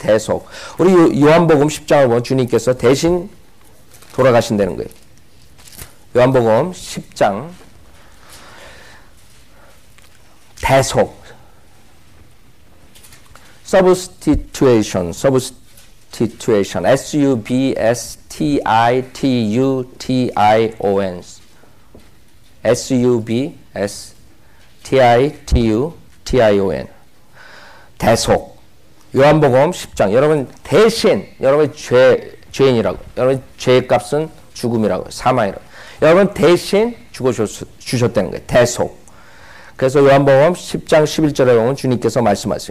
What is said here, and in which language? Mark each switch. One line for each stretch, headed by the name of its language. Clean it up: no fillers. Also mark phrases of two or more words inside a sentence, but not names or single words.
Korean: 대속. 우리 요한복음 10장을 보면 주님께서 대신 돌아가신다는 거예요. 요한복음 10장 대속.
English: substitution. S-U-B-S-T-I-T-U-T-I-O-N. S-U-B-S-T-I-T-U-T-I-O-N.
Korean: 대속. 요한복음 10장. 여러분 대신 여러분 죄인이라고. 여러분 죄의 값은 죽음이라고. 사망이라고. 여러분 대신 죽어주셨다는 거예요. 대속. 그래서 요한복음 10장 11절에 보면 주님께서 말씀하세요.